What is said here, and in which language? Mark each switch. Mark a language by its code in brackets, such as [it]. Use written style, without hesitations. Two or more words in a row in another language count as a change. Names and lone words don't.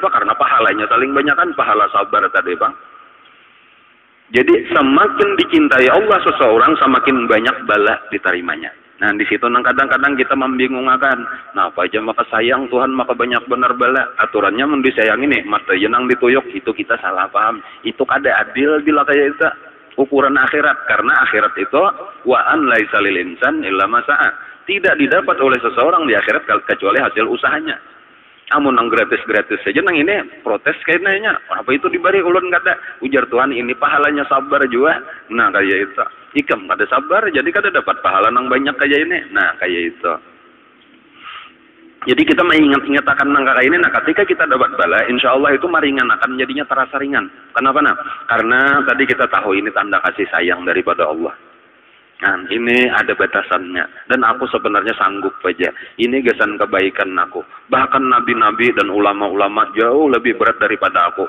[bjn] Karena pahalanya saling banyak kan pahala sabar tadi, Bang. Jadi semakin dicintai Allah seseorang, semakin banyak bala diterimanya. Nah di situ kadang-kadang kita membingungkan. Nah apa aja maka sayang Tuhan maka banyak benar bala. Aturannya mendisayangi nih, mata jenang dituyuk, itu kita salah paham. Itu kada adil bila kayak itu ukuran akhirat. Karena akhirat itu [ar] وأن ليس للإنسان إلا ما سعى. [bjn] Tidak didapat oleh seseorang di akhirat kecuali hasil usahanya. Amun nang gratis-gratis saja nang ini protes kayaknya. Apa itu diberi ulun kata ujar Tuhan ini pahalanya sabar juga. Nah kayak itu. Ikam kada sabar jadi kada dapat pahala nang banyak kayak ini. Nah kayak itu. Jadi kita mengingat-ingat akan nang kayak ini. Nah ketika kita dapat bala, [ar] إن شاء الله [bjn] itu meringan akan jadinya terasa ringan. Kenapa nah? Karena tadi kita tahu ini tanda kasih sayang daripada Allah. Nah, ini ada batasannya. Dan aku sebenarnya sanggup aja. Ini gasan kebaikan aku. Bahkan nabi-nabi dan ulama-ulama jauh lebih berat daripada aku.